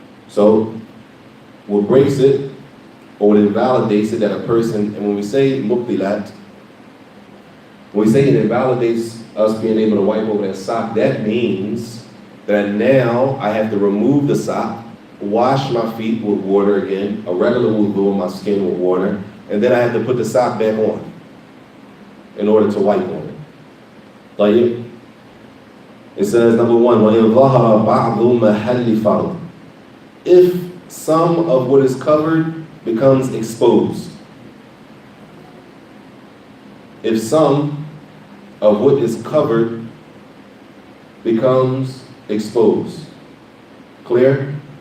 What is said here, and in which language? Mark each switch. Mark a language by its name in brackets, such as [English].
[English] So, what breaks it, or what invalidates it, that a person, and when we say mubtilat, when we say it invalidates us being able to wipe over that sock, that means that now I have to remove the sock, wash my feet with water again, a regular wudhu on my skin with water, and then I have to put the sock back on in order to wipe on it. [Arabic] طيب. [English] It says, number one, [Arabic] وَإِنْ ظَهَرَ بَعْضُ مَحَلِّ فَرْضٍ. [English] If some of what is covered becomes exposed. If some of what is covered becomes exposed. Clear?